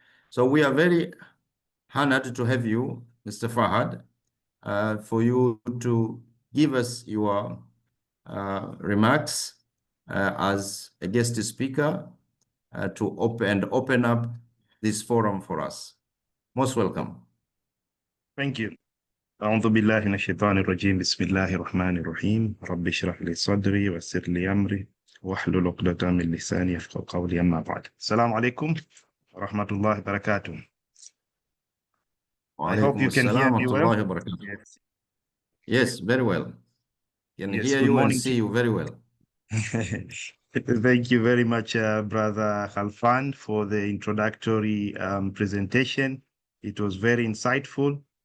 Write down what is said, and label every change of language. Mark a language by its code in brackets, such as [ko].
[en] So we are very honored to have you, Mr. Fahad, for you to give us your remarks as a guest speaker to open up this forum for us. Most welcome. Thank you. [ar] أعوذ بالله من الشيطان الرجيم بسم الله الرحمن الرحيم رب اشرح لي صدري ويسر لي أمري واحلل عقدة من لساني يفقهوا قولي أما بعد. السلام عليكم ورحمة الله وبركاته. [en] I hope you can hear me well. Yes, very well. Can hear you and see you very well. Thank you very much, Brother Khalfan, for the introductory presentation. It was very insightful.